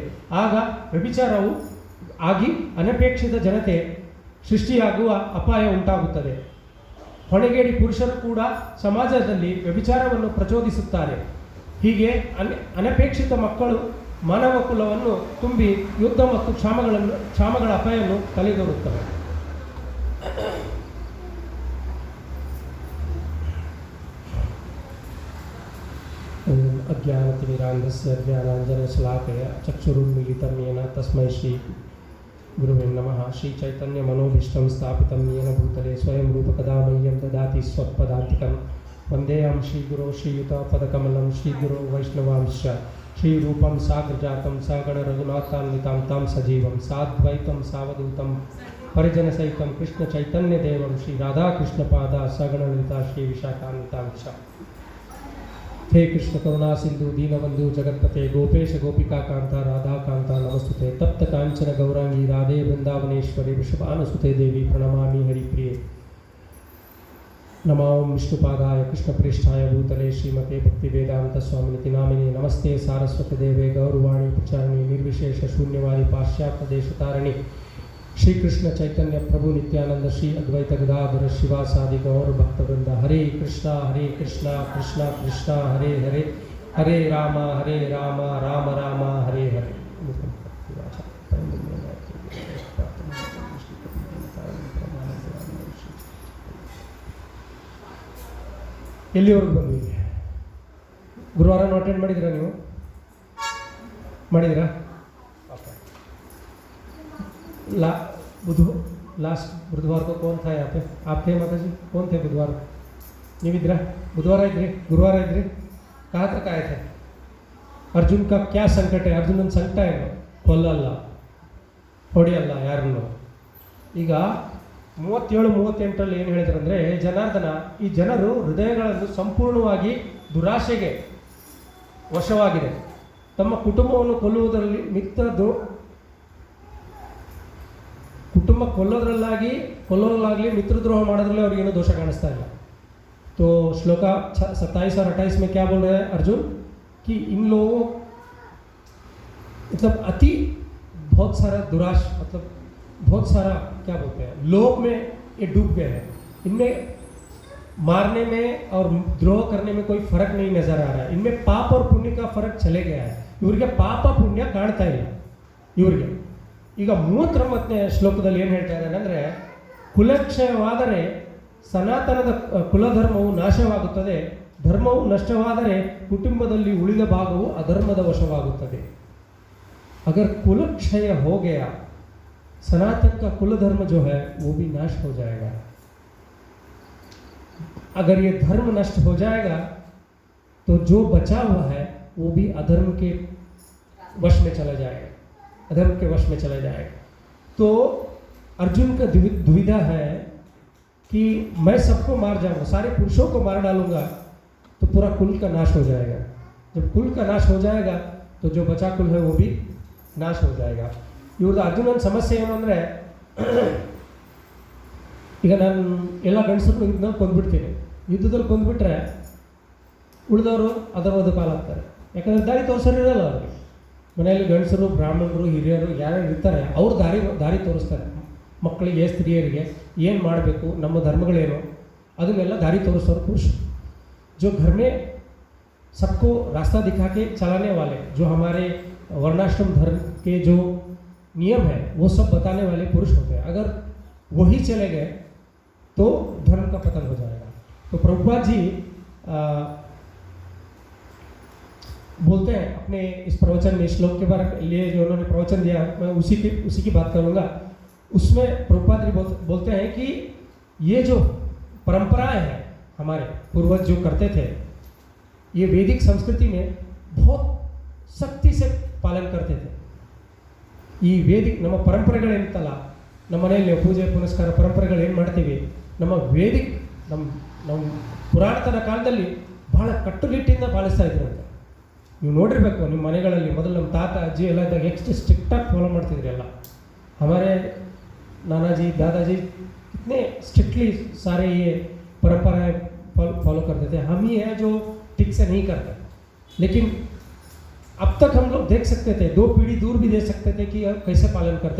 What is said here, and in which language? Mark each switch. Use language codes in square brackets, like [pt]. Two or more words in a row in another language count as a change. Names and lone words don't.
[kn] ಆಗ ವ್ಯಭಿಚಾರವು ಆಗಿ ಅನಪೇಕ್ಷಿತ ಜನತೆ ಸೃಷ್ಟಿಯಾಗುವ ಅಪಾಯ ಉಂಟಾಗುತ್ತದೆ. ಹೊಣೆಗೇಡಿ ಪುರುಷರು ಕೂಡ ಸಮಾಜದಲ್ಲಿ ವ್ಯಭಿಚಾರವನ್ನು ಪ್ರಚೋದಿಸುತ್ತಾರೆ. ಹೀಗೆ ಅನಪೇಕ್ಷಿತ ಮಕ್ಕಳು ಮಾನವ ಕುಲವನ್ನು ತುಂಬಿ ಯುದ್ಧ ಮತ್ತು ಕ್ಷಾಮಗಳ ಅಪಾಯವನ್ನು ತಲೆದೋರುತ್ತವೆ. [sa] ಅಜ್ಞಾನತಿಮಿರಾಂಧಸ್ಯ ಜ್ಞಾನಾಂಜನಶಲಾಕಯ ಚಕ್ಷುರುನ್ಮಿಲಿತಂ ಯೇನ ತಸ್ಮೈ ಶ್ರೀ ಗುರುವೇ ನಮಃ. ಶ್ರೀ ಚೈತನ್ಯ ಮನೋಭೀಷ್ಟಂ ಸ್ಥಾಪಿತಂ ಯೇನ ಭೂತಲೆ ಸ್ವಯಂ ರೂಪಕದಾ ಮಹ್ಯಂ ದದಾತಿ ಸ್ವತ್ಪದಾಂತಿಕಂ. ವಂದೇಹಂ ಶ್ರೀಗುರೋ ಶ್ರೀಯುತ ಪದಕಮಲಂ ಶ್ರೀಗುರೋ ವೈಷ್ಣವಾಂಶ ಶ್ರೀರೂಪಂ ಸಾಗ್ರಜಾತಂ ಸಗಣ ರಘುನಾಥಾನ್ವಿತಾಂ ತಾಂ ಸಜೀವಂ ಸಾದ್ವೈತಂ ಸಾವಧೂತಂ ಪರಿಜನಸಹಿತಂ ಕೃಷ್ಣ ಚೈತನ್ಯ ದೇವಂ ಶ್ರೀ ರಾಧಾಕೃಷ್ಣಪಾದ ಸಗಣಲಲಿತ ಶ್ರೀ ವಿಶಾಖಾನ್ವಿತಾಂಶ. हे कृष्ण करुणा सिंधु दीनबंधु जगतपते गोपेश गोपिका कांता राधा कांता नमस्तुते. तप्त कांचन गौरांगी राधे वृंदावनेश्वरी वृषभानुसुते देवी प्रणमामि हरिप्रिये. नमो विष्णुपादाय कृष्णप्रेष्ठाय भूतले श्रीमते भक्तिवेदांत स्वामिनिति नामिने. नमस्ते सारस्वती देवे गौरवाणी प्रचारिणी निर्विशेष शून्यवादी पाश्चात्य देशतारिणी. श्री कृष्ण चैतन्य प्रभु नित्यानंद श्री अद्वैत गदाधर शिवासादि गौर भक्तवृंद. हरे कृष्णा कृष्णा कृष्णा हरे हरे हरे राम राम राम हरे हरे. [kn] ಎಲ್ಲಿವರೆಗೂ ಬಂದ್ವಿ? ಗುರುವಾರನೂ ಅಟೆಂಡ್ ಮಾಡಿದ್ದೀರಾ ನೀವು? ಮಾಡಿದ್ದೀರಾ? ಓಕೆ. [hi] लास्ट बुधवार को कौन था यहाँ पे? आप थे माता जी? कौन थे बुधवार? [kn] ನೀವಿದ್ರಾ? ಬುಧವಾರ ಇದ್ರಿ, ಗುರುವಾರ ಇದ್ರಿ, [hi] कहाँ तक आए थे? अर्जुन का क्या संकट है? अर्जुन संकट ಏನು? [kn] ಕೊಲ್ಲಲ್ಲ, ಹೊಡೆಯಲ್ಲ ಯಾರನ್ನು. ಈಗ 37-38ರಲ್ಲಿ ಏನು ಹೇಳಿದ್ರಂದರೆ, ಜನಾರ್ದನ ಈ ಜನರು ಹೃದಯಗಳನ್ನು ಸಂಪೂರ್ಣವಾಗಿ ದುರಾಶೆಗೆ ವಶವಾಗಿದೆ. ತಮ್ಮ ಕುಟುಂಬವನ್ನು ಕೊಲ್ಲುವುದರಲ್ಲಿ ಕುಟುಂಬ ಕೊಲ್ಲೋದ್ರಲ್ಲಾಗಲಿ ಮಿತ್ರದ್ರೋಹ ಮಾಡೋದ್ರಲ್ಲಿ ಅವ್ರಿಗೇನು ದೋಷ ಕಾಣಿಸ್ತಾ ಇಲ್ಲ. [hi] तो श्लोक 27 और 28 में क्या बोल रहे हैं अर्जुन कि इन लोगों मतलब अति बहुत सारा दुराश मतलब बहुत सारा क्या बोलते हैं लोभ में ये डूब गए हैं. इनमें मारने में और द्रोह करने में कोई फर्क नहीं नजर आ रहा है. इनमें पाप और पुण्य का फर्क चले गया है. [kn] ಇವರಿಗೆ ಪಾಪ ಪುಣ್ಯ ಕಾಣ್ತಾ ಇಲ್ಲ ಇವರಿಗೆ. ಈಗ 39ನೇ ಶ್ಲೋಕದಲ್ಲಿ ಏನು ಹೇಳ್ತಾ ಇದ್ದಾನೆ ಅಂದರೆ, ಕುಲಕ್ಷಯವಾದರೆ ಸನಾತನದ ಕುಲಧರ್ಮವು ನಾಶವಾಗುತ್ತದೆ, ಧರ್ಮವು ನಷ್ಟವಾದರೆ ಕುಟುಂಬದಲ್ಲಿ ಉಳಿದ ಭಾಗವು ಅಧರ್ಮದ ವಶವಾಗುತ್ತದೆ. [hi] अगर कुल क्षय हो गया, सनातन का कुल धर्म जो है वो भी नाश हो जाएगा. अगर ये धर्म नष्ट हो जाएगा तो जो बचा हुआ है वो भी अधर्म के वश में चला जाएगा, अधर्म के वश में चला जाएगा. तो अर्जुन का दुविधा है कि मैं सबको मार जाऊंगा, सारे पुरुषों को मार डालूंगा तो पूरा कुल का नाश हो जाएगा. जब कुल का नाश हो जाएगा तो जो बचा कुल है वो भी ನಾಶ हो जाएगा. [kn] ಇವ್ರದ್ದು ಅರ್ಜುನನ ಸಮಸ್ಯೆ ಏನು ಅಂದರೆ, ಈಗ ನಾನು ಎಲ್ಲ ಗಂಡಸರು ಯುದ್ಧದಲ್ಲಿ ಕೊಂದ್ಬಿಡ್ತೀನಿ, ಯುದ್ಧದಲ್ಲಿ ಕೊಂದ್ಬಿಟ್ರೆ ಉಳಿದವರು ಅದರ ಪಾಲಾಗ್ತಾರೆ. ಯಾಕಂದರೆ ದಾರಿ ತೋರಿಸೋರು ಇರಲ್ಲ ಅವ್ರಿಗೆ. ಮನೆಯಲ್ಲಿ ಗಂಡಸರು, ಬ್ರಾಹ್ಮಣರು, ಹಿರಿಯರು ಯಾರ್ಯಾರು ಇರ್ತಾರೆ ಅವ್ರು ದಾರಿ ತೋರಿಸ್ತಾರೆ. ಮಕ್ಕಳಿಗೆ, ಸ್ತ್ರೀಯರಿಗೆ ಏನು ಮಾಡಬೇಕು, ನಮ್ಮ ಧರ್ಮಗಳೇನು, ಅದನ್ನೆಲ್ಲ ದಾರಿ ತೋರಿಸೋರು ಪುರುಷರು. [hi] जो घर में सबको रास्ता दिखा के चलाने वाले, जो हमारे वर्णाश्रम धर्म के जो नियम है वो सब बताने वाले पुरुष होते हैं. अगर वही चले गए तो धर्म का पतन हो जाएगा. तो प्रभुपाद जी बोलते हैं अपने इस प्रवचन में, श्लोक के बारे लिए जो उन्होंने प्रवचन दिया, मैं उसी की बात करूँगा. उसमें प्रभुपाद जी बोलते हैं कि ये जो परंपराएं हैं हमारे पूर्वज जो करते थे, ये वैदिक संस्कृति में बहुत सख्ती से पालन करते थे. [kn] ಈ ವೇದಿಕ್ ನಮ್ಮ ಪರಂಪರೆಗಳೇನಿತ್ತಲ್ಲ, ನಮ್ಮ ಮನೆಯಲ್ಲಿ ಪೂಜೆ ಪುನಸ್ಕಾರ ಪರಂಪರೆಗಳು ಏನು ಮಾಡ್ತೀವಿ, ನಮ್ಮ ವೇದಿಕ್ ನಮ್ಮ ಪುರಾತನ ಕಾಲದಲ್ಲಿ ಬಹಳ ಕಟ್ಟುನಿಟ್ಟಿಂದ ಪಾಲಿಸ್ತಾ ಇದ್ರಂತೆ. ನೀವು ನೋಡಿರ್ಬೇಕು ನಿಮ್ಮ ಮನೆಗಳಲ್ಲಿ. ಮೊದಲು ನಮ್ಮ ತಾತ ಅಜ್ಜಿ ಎಲ್ಲ ಇದ್ದಾಗ ಎಷ್ಟು ಸ್ಟ್ರಿಕ್ಟಾಗಿ ಫಾಲೋ ಮಾಡ್ತಿದ್ರಿ ಎಲ್ಲ. [hi] हमारे नानाजी दादाजी कितने स्ट्रिक्टली सारे ये परंपराएं फॉलो करते थे. हम ही हैं जो ठीक से नहीं करते. लेकिन अब तक हम लोग देख सकते थे, 2 पीढ़ी दूर भी देख सकते थे कि कैसे पालन करते.